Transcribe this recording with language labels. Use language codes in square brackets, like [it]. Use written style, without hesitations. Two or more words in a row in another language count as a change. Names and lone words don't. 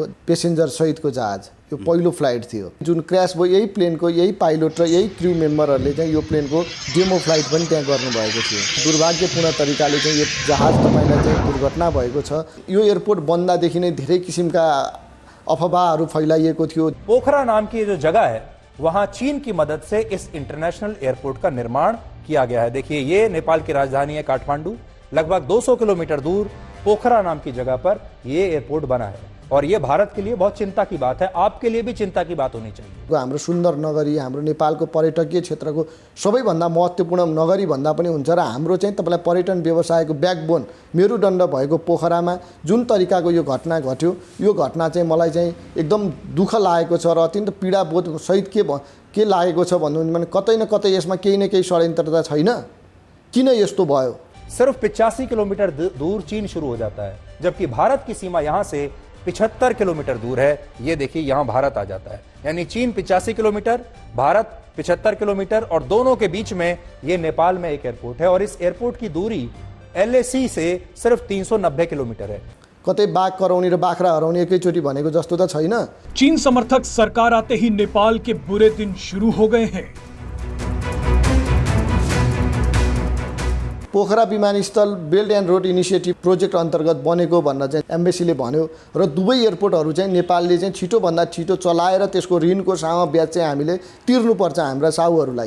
[ne] पेसेन्जर सहितको जहाज यो पहिलो फ्लाइट थियो। जुन क्र्यास भयो यही प्लेनको यही पाइलट र यही क्रू मेम्बरहरूले चाहिँ यो प्लेनको [en] demo flight [ne] पनि त्यहाँ गर्नुभएको थियो। दुर्भाग्यपूर्ण तरिकाले चाहिँ यो जहाज तपाईलाई चाहिँ दुर्घटना भएको छ। यो एयरपोर्ट बन्दादेखि नै धेरै किसिमका अफवाहहरू फैलाइएको थियो। [hi] पोखरा नाम की जो जगह है वहां चीन की मदद से इस इंटरनेशनल एयरपोर्ट का निर्माण किया गया है। देखिए ये नेपाल की राजधानी है काठमांडू, लगभग 200 किलोमीटर दूर पोखरा नाम की जगह पर ये एयरपोर्ट बना है और ये भारत के लिए बहुत चिंता की बात है, आपके लिए भी चिंता की बात होनी चाहिए। [ne] हाम्रो सुन्दर नगरी, हाम्रो नेपालको पर्यटकीय क्षेत्रको सबैभन्दा महत्त्वपूर्ण नगरी भन्दा पनि हुन्छ र हाम्रो चाहिँ तपाईलाई पर्यटन व्यवसायको ब्याकबोन मेरुदण्ड भएको पोखरामा जुन तरिकाको यो घटना घट्यो, यो घटना चाहिँ मलाई चाहिँ एकदम दुःख लागेको छ र अत्यन्त पीडाबोध सहित के लागेको छ भन्नुहुन्छ भने कतै न कतै यसमा केही न केही षड्यन्त्रता छैन। किन यस्तो भयो? [hi] सिर्फ 85 किलोमीटर दूर चीन शुरू हो जाता है, जबकि भारत की सीमा यहां से 75 किलोमीटर दूर है। ये देखिए यहां भारत आ जाता है, यानी चीन 85 किलोमीटर, भारत 75 किलोमीटर और दोनों के बीच में ये नेपाल में एक एयरपोर्ट है और इस एयरपोर्ट की दूरी LAC से सिर्फ 390 किलोमीटर है। [ne] कतै बाघ कराउने र बाख्रा हराउने एकैचोटि भनेको जस्तो त छैन। [hi] चीन समर्थक सरकार आते ही नेपाल के बुरे दिन शुरू हो गए हैं। [ne] पोखरा विमानस्थल बेल्ट एन्ड रोड इनिसिएटिभ प्रोजेक्ट अन्तर्गत बनेको भन्न चाहिँ एम्बेसीले भन्यो र दुवै एयरपोर्टहरू चाहिँ नेपालले चाहिँ छिटोभन्दा छिटो चलाएर त्यसको ऋणको सामा ब्याज चाहिँ हामीले तिर्नुपर्छ हाम्रा साहुहरूलाई।